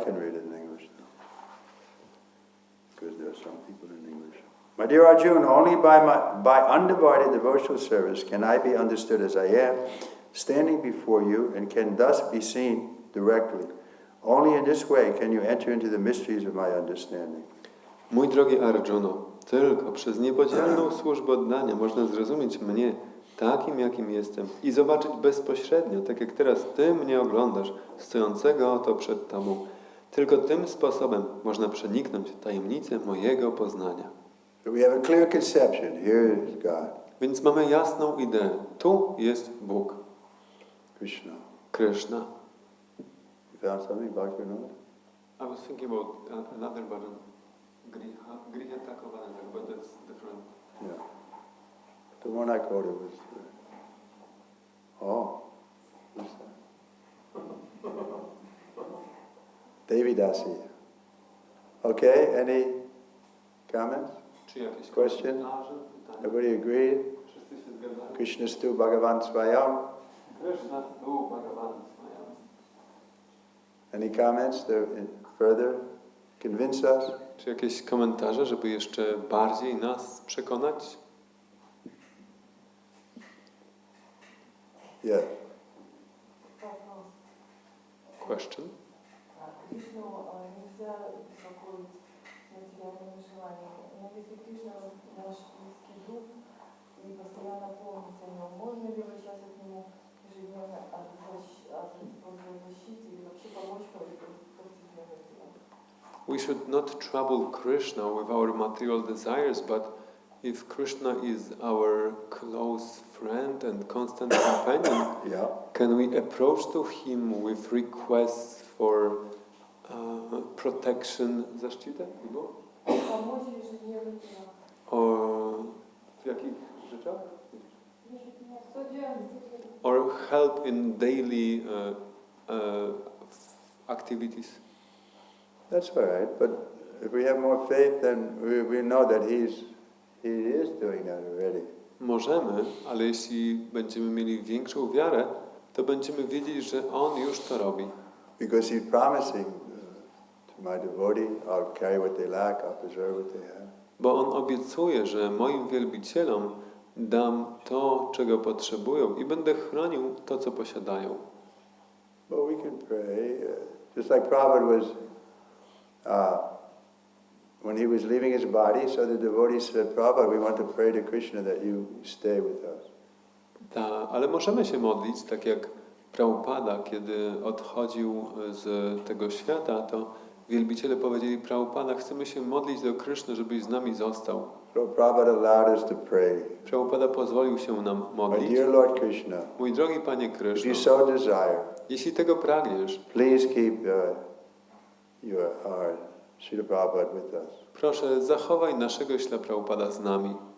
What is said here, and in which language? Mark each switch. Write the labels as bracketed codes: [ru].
[en] I can read it in English now, because there are some people in English. My dear Arjuna, only by undivided devotional service can I be understood as I am. standing before you and can thus be seen directly. Only in this way can you enter into the mysteries of my understanding. [pl] Mój drogi Arjuno, tylko przez niepodzielną służbę oddania można zrozumieć mnie takim, jakim jestem i zobaczyć bezpośrednio, tak jak teraz Ty mnie oglądasz, stojącego oto przed Tobą. Tylko tym sposobem można przeniknąć tajemnicę mojego poznania. [en] So we have a clear conception. Here is God. [pl] Więc mamy jasną ideę. Tu jest Bóg. [en] Krishna. Krishna. You found something, Bhaktivinoda? I was thinking about another button. Griha Takovananda, but that's different. Yeah. The one I quoted was... who's that? Devidasi. Okay, any comments? [pl] Czy jakieś [en] Question? [pl] komentarze, pytania? [en] Everybody agreed? [pl] Wszyscy się zgadzają? [sa] Krishnastu Bhagavan Swayam. Krishna tu Bhagavan Swayam. [en] Any comments to further convince us? [pl] Czy jakieś komentarze, żeby jeszcze bardziej nas przekonać? [en] Yeah. Question? [ru] Кришну нельзя успокоить материальными желаниями. Но если Кришна наш близкий друг и постоянно помнить о нем, можно ли обращаться к нему ежедневно о защите или вообще помочь в повседневных делах? [en] We should not trouble Krishna with our material desires, but if Krishna is our close friend and constant companion, Yeah. can we approach to him with requests for protection, защита, [ru] Помочь в ежедневных делах. [pl] w jakich rzeczach? Codziennie. [en] Or help in daily activities. That's all right, but if we have more faith, then we know that he is doing that already. [pl] Możemy, ale jeśli będziemy mieli większą wiarę, to będziemy wiedzieć, że On już to robi. [en] Because he's promising to my devotee, I'll carry what they lack, I'll preserve what they have. [pl] Bo On obiecuje, że moim wielbicielom dam to, czego potrzebują i będę chronił to, co posiadają. [en] But we can pray, just like Prabhupada was, when he was leaving his body, so the devotees said, Prabhupada, we want to pray to Krishna that you stay with us. [pl] Ale możemy się modlić, tak jak Prabhupada, kiedy odchodził z tego świata, to wielbiciele powiedzieli, Prabhupada, chcemy się modlić do Kryszny, żebyś z nami został. [en] So Prabhupada allowed us to pray. [pl] Prabhupada pozwolił się nam [en] My [pl] modlić. [en] dear Lord Krishna, [pl] Mój drogi Panie [en] if [pl] Kryszno, [en] you so desire, [pl] jeśli tego pragniesz, [en] please keep our Srila Prabhupada with us. [pl] proszę, zachowaj naszego Śla Prabhupada z nami.